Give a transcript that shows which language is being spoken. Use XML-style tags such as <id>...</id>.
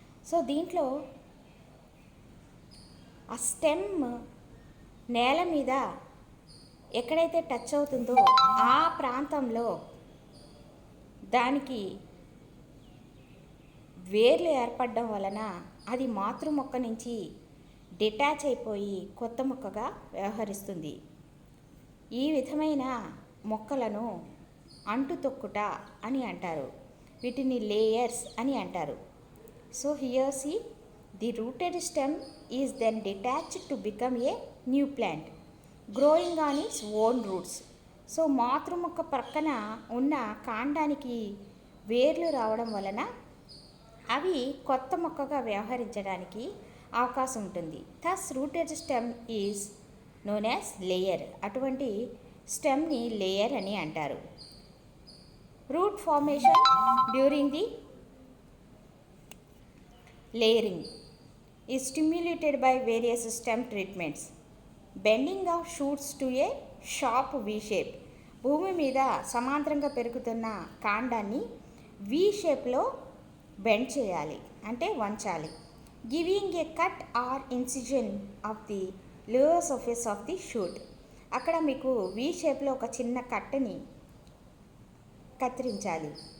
<te>So దీంట్లో ఆ stem నేల మీద ఎక్కడైతే టచ్ అవుతుందో ఆ ప్రాంతంలో దానికి వేర్లు ఏర్పడడం వలన అది మాతృ మొక్క నుంచి డిటాచ్ అయిపోయి కొత్త మొక్కగా వ్యవహరిస్తుంది. ఈ విధమైన మొక్కలను అంటు తొక్కుట అని అంటారు. వీటిని లేయర్స్ అని అంటారు.</te> <en>So here see the rooted stem is then detached to become a new plant growing on its own roots.</en> <te>So మాతృమొక్క ప్రక్కన ఉన్న కాండానికి వేర్లు రావడం వలన అవి కొత్త మొక్కగా వ్యవహరించడానికి అవకాశం ఉంటుంది.</te> <en>thus rooted stem is known as layer.</en> <te>అటువంటి స్టెమ్ని లేయర్ అని అంటారు.</te> <en>Root formation during the layering is stimulated by various stem treatments. Bending of shoots to a sharp V shape.</en> <te>భూమి మీద సమాంతరంగా పెరుగుతున్న కాండాన్ని V షేప్లో బెండ్ చేయాలి, అంటే వంచాలి.</te> <en>Giving a cut or incision of the lower surface of the shoot.</en> <te>అక్కడ మీకు V షేప్లో ఒక చిన్న కట్టని కత్తిరించాలి.</te>